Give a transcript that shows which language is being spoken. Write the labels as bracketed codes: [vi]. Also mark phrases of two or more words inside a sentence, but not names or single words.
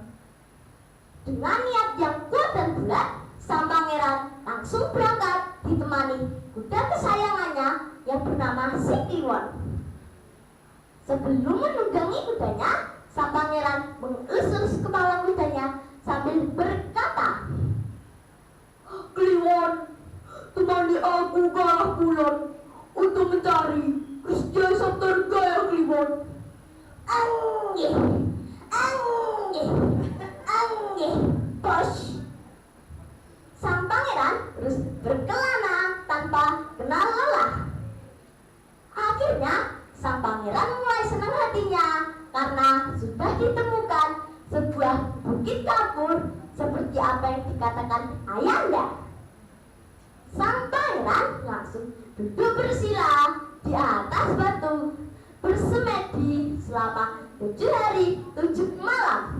[id] Dengan niat yang kuat dan bulat, sang pangeran langsung berangkat ditemani kuda kesayangannya yang bernama si Kliwon. Sebelum menunggangi kudanya, sang pangeran mengelus kepala kudanya sambil berkata, "Kliwon, temani aku ke arah kulon untuk mencari Kristia Sabtarga ya Kliwon." [jv] Anggih, anggih, anggih, bos. [id] Sang pangeran terus berkelana tanpa kenal lelah. Akhirnya sang pangeran mulai senang hatinya karena sudah ditemukan sebuah bukit kapur seperti apa yang dikatakan ayahanda. Sang pangeran langsung duduk bersila di atas batu bersemedi selama 7 hari 7 malam.